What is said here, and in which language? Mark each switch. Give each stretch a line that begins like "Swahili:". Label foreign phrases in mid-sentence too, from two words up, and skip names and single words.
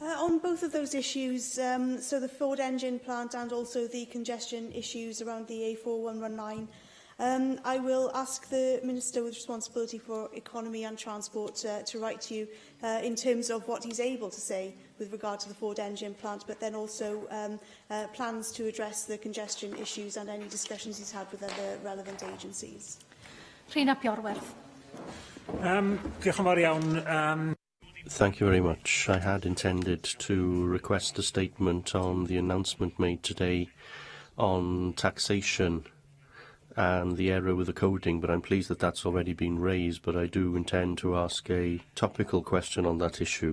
English: On both of those issues, so the Ford engine plant and also the congestion issues around the A4119, I will ask the Minister with responsibility for economy and transport to write to you in terms of what he's able to say with regard to the Ford engine plant, but then also plans to address the congestion issues and any discussions he's had with other relevant agencies.
Welsh: Rhina Piorwerth. Diolch yn fawr iawn.
English: Thank you very much. I had intended to request a statement on the announcement made today on taxation and the error with the coding, but I'm pleased that that's already been raised, but I do intend to ask a topical question on that issue.